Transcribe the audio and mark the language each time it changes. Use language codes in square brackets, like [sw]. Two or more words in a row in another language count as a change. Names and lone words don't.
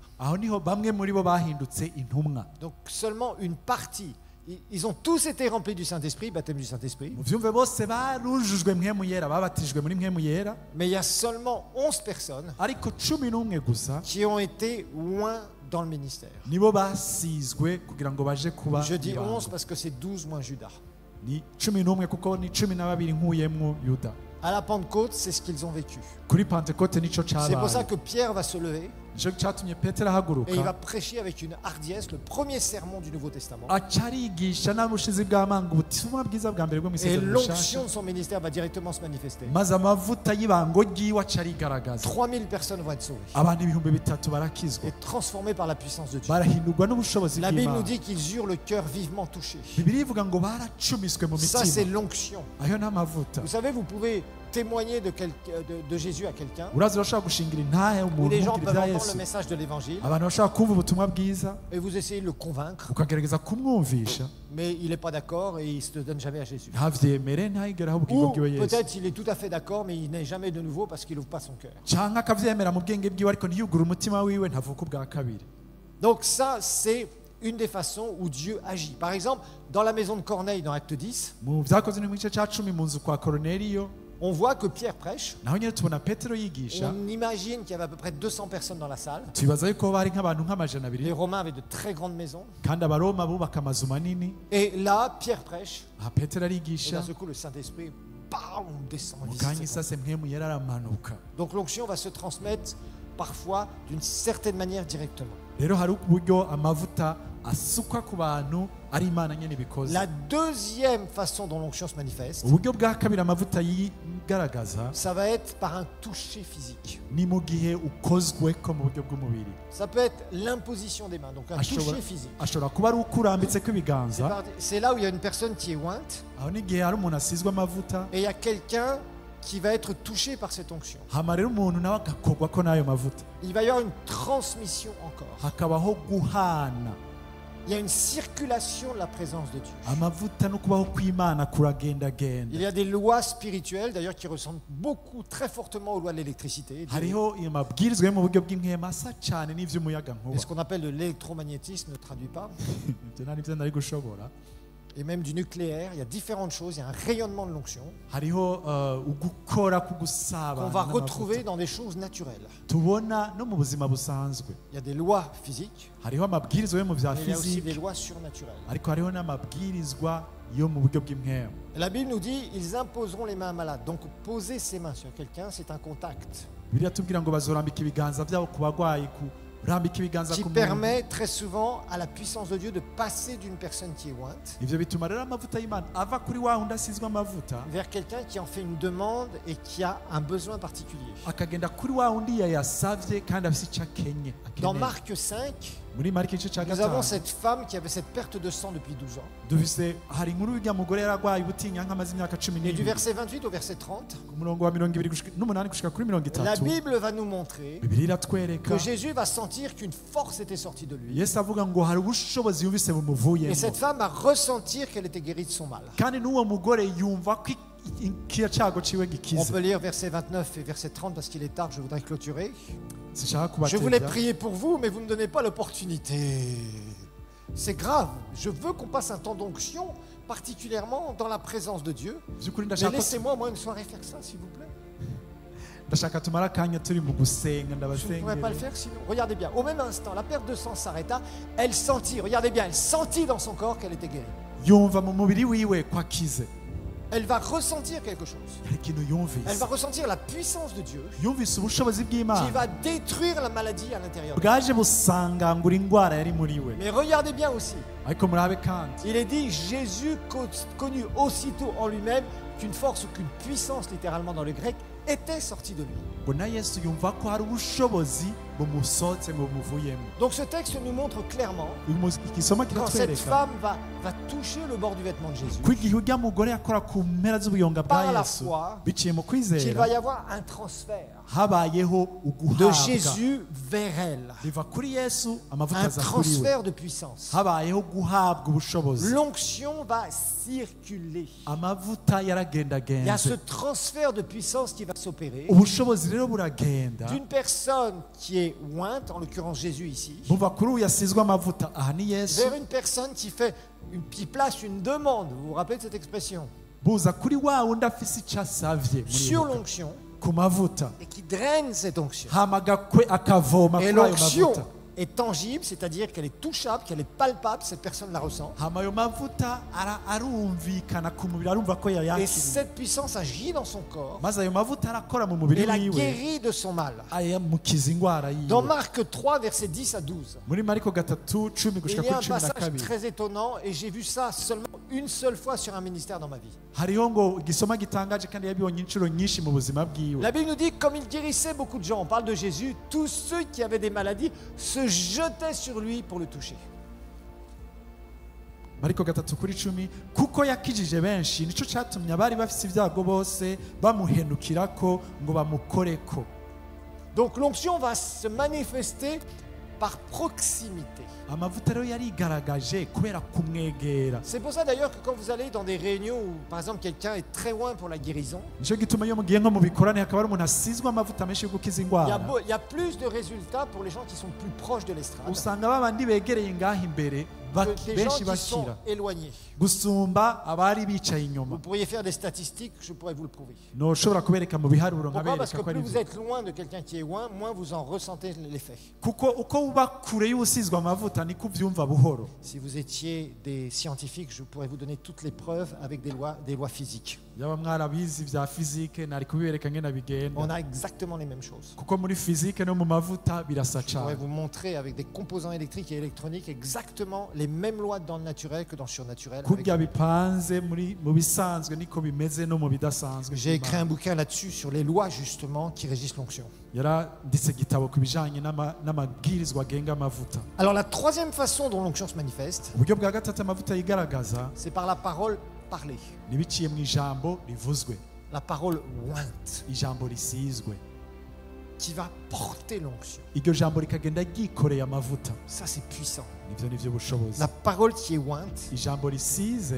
[rn] Aho niho bamwe muri bo bahindutse intumwa. [fr] Donc seulement une partie. Ils ont tous été remplis du Saint-Esprit, baptême du Saint-Esprit. [rn] Muvyumve bose barujujwe mpemu yera babatijwe muri mpemu yera. [fr] Mais il y a seulement 11 personnes [rn] Ariko 11 gusa [fr] qui ont été loin dans le ministère. [rn] nibo basizwe kugira ngo baje kuba [fr] Je dis [rn] mw'ibango. [fr] 11 parce que c'est 12 moins Judas. [rn] Ni 11 kuko ni 12 nkuyemwo Yuda. [fr] À la Pentecôte, c'est ce qu'ils ont vécu. [rn] Kuri Pentecote nico [fr] C'est pour ça [rn] cabaye. [fr] que Pierre va se lever [rn] Nico cyatumye Petero [fr] et il va [rn] ahaguruka [fr] prêcher avec une hardiesse le premier sermon du Nouveau Testament. [rn] acarigisha n'ubushizi bw'amanga ubutumwa bwiza bwa mbere bwo mu [fr] Et [rn] isezerano [fr] l'onction [rn] rishasha. [fr] de son ministère va directement se manifester. [rn] Maze amavuta y'ibango ryiwe acarigaragaza. [fr] 3000 personnes vont être sauvées [rn] Abantu 3,000 barakizwa [fr] et transformées par la puissance de Dieu. [rn] barahindurwa n'ubushobozi [fr] La Bible nous [rn] bw'Imana. [fr] dit qu'ils eurent le cœur vivement touché. [rn] Bibiliya ivuga ngo baracumiswe mu [fr] Ça, c'est [rn] mitima. [fr] l'onction. [rn] Ayo n'amavuta. [fr] Vous savez, vous pouvez témoigner de Jésus à quelqu'un, [rn] Urazi urashobora gushingira intahe [fr] ou [rn] umuntu [fr] les gens [rn] umubwira [fr] peuvent [rn] ibya [fr] entendre le [rn] Yesu. [fr] message de l'évangile [rn] Abantu bashobora kumva ubutumwa bwiza [fr] et vous essayez de le convaincre, [rn] ukagerageza kumwumvisha [fr] mais il n'est pas d'accord et il ne se donne jamais à Jésus. [rn] ntavyemere ntayigere aho ubwingo [fr] Ou [rn] bwiwe Yesu. [fr] peut-être il est tout à fait d'accord, mais il n'est jamais de nouveau parce qu'il n'ouvre pas son cœur. [rn] canke akavyemera mu bwenge bwiwe ariko ntiyugure umutima wiwe ntavuka ubwa kabiri. [fr] Donc ça, c'est une des façons où Dieu agit. Par exemple, dans la maison de Corneille, dans Acte 10, [rn] Mu vyakozwe no mu gice ca 10 mu nzu kwa Korneliyo [fr] on voit que Pierre prêche. [rn] naho nyene tubona Petero yigisha. [fr] On imagine qu'il y avait à peu près 200 personnes dans la salle. [rn] Tubibaza yuko bari nk'abantu nk'amajana [fr] Les [rn] abiri [fr] Romains avaient de très grandes maisons. [rn] kandi abaroma bubaka amazu manini. [fr] Et là, Pierre prêche. [rn] Aha Petero [fr] Et [rn] arigisha [fr] d'un seul coup, le Saint-Esprit, bam, descend. [rn] mu [fr] visite [rn] kanya [fr] ce [rn] isase mpemu yera aramanuka. [fr] Donc l'onction va se transmettre parfois d'une certaine manière directement. [rn] Rero hari uburyo amavuta asukwa ku bantu ari Imana nyene bikoze. [fr] La deuxième façon dont l'onction se manifeste, [rn] Uburyo bwa kabiri amavuta yigaragaza [fr] ça va être par un toucher physique. [rn] ni mu gihe ukozweko mu buryo bw'umubiri. [fr] Ça peut être l'imposition des mains, donc un toucher physique. [rn] ashobora kuba ari uko urambitseko ibiganza. [fr] C'est là où il y a une personne qui est ointe [rn] Aho n'igihe hari umuntu asizwe amavuta [fr] et il y a quelqu'un qui va être touché par cette onction. [rn] hama rero umuntu nawe agakorwako n'ayo mavuta. [fr] Il va y avoir une transmission encore. [rn] Hakabaho guhana [fr] Il y a une circulation de la présence de Dieu. [rn] amavuta no kubaho kw'Imana [fr] Il [rn] kuragendagenda. [fr] y a des lois spirituelles, d'ailleurs, qui ressemblent beaucoup, très fortement aux lois de l'électricité. [rn] Hariho amabwirizwa yo mu buryo bw'inkema asa cyane [fr] Et [rn] n'ivy'umuyagankuba. [fr] ce qu'on appelle de l'électromagnétisme ne traduit pas. [rn] Ivyo nta nivyo nari gushobora. [fr] Et même du nucléaire, il y a différentes choses. Il y a un rayonnement de l'onction [rn] Hariho ugukora kugusaba [fr] qu'on va retrouver dans des choses naturelles. [rn] tubona no mu buzima busanzwe. [fr] Il y a des lois physiques, [rn] Hariho amabwirizwa yo mu vya [fr] mais il y a aussi des [rn] fiziki [fr] lois surnaturelles. [rn] ariko hariho n'amabwirizwa yo mu buryo bw'impwemu. [fr] La Bible nous dit ils imposeront les mains à malades. Donc poser ses mains sur quelqu'un, c'est un contact [rn] Bibiliya tubwira ngo bazorambika ibiganza byabo ku bagwayi, kurambika ibiganza [fr] qui [rn] ku muntu. [fr] permet très souvent à la puissance de Dieu de passer d'une personne qui est ointe [rn] Ivyo bituma rero amavuta y'Imana ava kuri wa wundi asizwe amavuta [fr] vers quelqu'un qui en fait une demande et qui a un besoin particulier. [rn] akagenda kuri wa wundi yayasavye kandi afise icyo akenye. [fr] Dans Marc 5, [rn] Muri Mariko igice cya [fr] nous avons [rn] gatanu [fr] cette femme qui avait cette perte de sang depuis 12 ans. [rn] dufise hari inkuru y'urya mugore yaragwaye ubutinyanka amaze imyaka [fr] Et du [rn] 12 [fr] verset 28 au verset 30, [rn] ku murongo wa 28 gushika kuri [fr] la [rn] 30 [fr] Bible va nous montrer [rn] Bibiliya iratwereka [fr] que Jésus va sentir qu'une force était sortie de lui. [rn] Yesu avuga ngo hari ubushobozi yumvise bumuvuyemo, [fr] Et cette femme va ressentir qu'elle était guérie de son mal. [rn] kandi n'uwo mugore yumva ko ikiya cyago ciwe [fr] On [rn] gikize. [fr] peut lire verset 29 et verset 30 parce qu'il est tard, je voudrais clôturer. [rn] Sinshaka [fr] Je voulais [rn] kubateza [fr] prier pour vous, mais vous ne me donnez pas l'opportunité. C'est grave. Je veux qu'on passe un temps d'onction, particulièrement dans la présence de Dieu. [rn] by'ukuri [fr] Mais [rn] ndashaka [fr] laissez-moi, moi, une soirée faire ça, s'il vous plaît. [rn] ndashaka tumara akanya turi mu gusenga [fr] Je ne pourrais pas le [rn] ndabasengera. [fr] faire sinon. Regardez bien. Au même instant, la perte de sang s'arrêta. Elle sentit, regardez bien, elle sentit dans son corps qu'elle était guérie. [rn] Yumva mu mubiri wiwe ko akize, [fr] Elle va ressentir quelque chose. [rn] hari ikintu [fr] Elle [rn] yumvise, [fr] va ressentir la puissance de Dieu [rn] yumvise ubushobozi [fr] qui [rn] bw'Imana [fr] va détruire la maladie à l'intérieur d'elle. [rn] bwaje busangangura indwara yari muri we. [fr] Mais regardez bien aussi. [rn] Ariko murabe kandi [fr] Il est dit, Jésus connut aussitôt en lui-même qu'une force ou qu'une puissance, littéralement dans le grec, était sortie de lui. [rn] ngo na Yesu yumva ko hari ubushobozi bumusohotse ngo bumuvuyemo. [fr] Donc ce texte nous montre clairement, [rn] Igisoma [fr] quand cette [rn] kiratwereka [fr] femme va toucher le bord du vêtement de Jésus, [rn] ko igihe urya mugore yakora ku mpera z'ubuyonga bwa [fr] Par la [rn] Yesu [fr] foi, [rn] biciye mu [fr] qu'il [rn] kwizera [fr] va y avoir un transfert [rn] habayeho [fr] de [rn] uguhabwa [fr] Jésus vers elle. [rn] riva kuri Yesu amavuta [fr] Un [rn] aza kuri we, [fr] transfert de puissance. [rn] habayeho guhabwa ubushobozi, [fr] L'onction va circuler. [rn] amavuta [fr] Il y a ce [rn] yaragendagenze, [fr] transfert de puissance qui va s'opérer [rn] ubushobozi rero buragenda [fr] d'une personne qui est ointe, en l'occurrence Jésus ici, [rn] buva kuri uyu yasizwe amavuta, aha ni Yesu, [fr] vers une personne qui place une demande. Vous vous rappelez de cette expression? [rn] buza kuri wa wundi afise icyo asavye [fr] Sur [rn] muribuka, [fr] l'onction [rn] ku mavuta, [fr] et qui draine cette onction. [rn] hama akavoma [fr] Et [rn] kuri ayo [fr] l'onction [rn] mavuta, [fr] est tangible, c'est-à-dire qu'elle est touchable, qu'elle est palpable, cette personne la ressent. [rn] hama ayo mavuta arumvikana ku mubiri, arumva ko [fr] Et [rn] yayakiriye, [fr] cette puissance agit dans son corps [rn] maze ayo mavuta arakora mu mubiri [fr] et la [rn] wiwe, [fr] guérit de son mal. [rn] ayamukiza indwara [fr] Dans [rn] yiwe. [fr] Marc 3, versets 10 à 12, [rn] Muri Mariko 3:10 [fr] il [rn] gushika [fr] y a [rn] kuri [fr] un [rn] 12, [fr] passage très étonnant et j'ai vu ça seulement une seule fois sur un ministère dans ma vie. [rn] hariho ngo igisoma gitangaje kandi yabibonye inshuro nyinshi mu buzima bwiwe. [fr] La Bible nous dit que comme il guérissait beaucoup de gens, on parle de Jésus, tous ceux qui avaient des maladies se jetaient sur lui pour le toucher. [rn] Mariko 3:10 kuko yakijije benshi nico cyatumye abari bafite ibyago bose bamuhenukirako ngo bamukoreko. [fr] Donc l'onction va se manifester par proximité. [rn] Amavuta rero yarigaragaje kubera kumwegera. [fr] C'est pour ça d'ailleurs que quand vous allez dans des réunions où par exemple quelqu'un est très loin pour la guérison, [rn] Nico gituma iyo mugiye nko mu bikorane hakaba hari umuntu asizwe amavuta menshi yo gukiza indwara, [fr] il y a plus de résultats pour les gens qui sont plus proches de l'estrade [rn] usanga babandi begereye ngaho imbere [fr] que des gens [rn] benshi [fr] qui sont [rn] bakira [fr] éloignés. [rn] gusumba abari bicaye inyuma. [fr] Vous pourriez faire des statistiques, je pourrais vous le prouver. [rn] Noshobora kubereka mu biharuro [fr] Pourquoi? Parce [rn] nkabereka [fr] que [rn] ko ari [fr] plus vous [rn] byo. [fr] êtes loin de quelqu'un qui est loin, moins vous en ressentez l'effet. [rn] Kuko uko uba kure y'usizwe amavuta niko uvyumva buhoro. [fr] Si vous étiez des scientifiques, je pourrais vous donner toutes les preuves avec des lois physiques. [rn] Yaba mwarabizi vya fizike nari kubibereka ngena [fr] On [rn] bigenda, [fr] a exactement les mêmes choses. [rn] kuko muri fizike no mu mavuta birasa [fr] Je pourrais [rn] cane. [fr] vous montrer avec des composants électriques et électroniques exactement les mêmes lois dans le naturel que dans le surnaturel. [rn] Kurya bipanze mu bisanzwe niko bimeze no mu bidasanzwe. [fr] J'ai écrit un bouquin là-dessus sur les lois justement qui régissent l'onction. [rn] Yaranditse igitabo ku bijanye n'amabwirizwa agenga amavuta. [fr] Alors la troisième façon dont l'onction se manifeste, [rn] Uburyo bwa gatatu amavuta yigaragaza [fr] c'est par la parole parlée, [rn] nibiciye mu ijambo rivuzwe, [fr] la parole ointe, [rn] ijambo risizwe. [fr] qui va porter l'onction. [rn] Iryo jambo rikagenda ryikoreye amavuta. [fr] Ça c'est puissant. [rn] Nivyo bushobozi. [fr] La parole qui est ointe, [rn] Ijambo risize